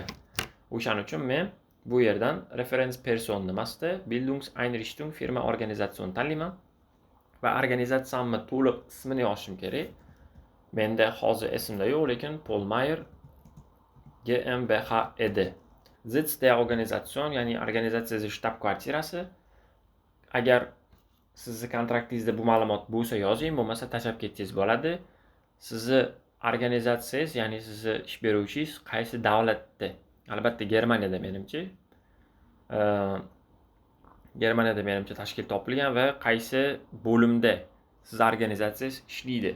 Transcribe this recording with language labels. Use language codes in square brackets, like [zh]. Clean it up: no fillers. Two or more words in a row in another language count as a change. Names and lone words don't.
[uz] O'shaning uchun men bu yerdan referens person nimasida Bildungseinrichtung firma organizatsion tanlayman va organizatsiyamni to'liq ismini yozishim kerak. Menda hozir esimda yo'q, lekin Polmayer GmbH edi. [de] Sitz der Organisation, [uz] ya'ni organizatsiyaning shtab-kvartirasi. Agar sizni kontraktingizda bu ma'lumot bo'lsa yozing, bo'lmasa tashlab ketsangiz bo'ladi. Sizni organizatsiyangiz, ya'ni sizni ish beruvchingiz qaysi davlatda? Albatta Germaniyada menimcha. Germaniyada menimcha tashkil topilgan va qaysi bo'limda siz organizatsiyangiz ishlaydi.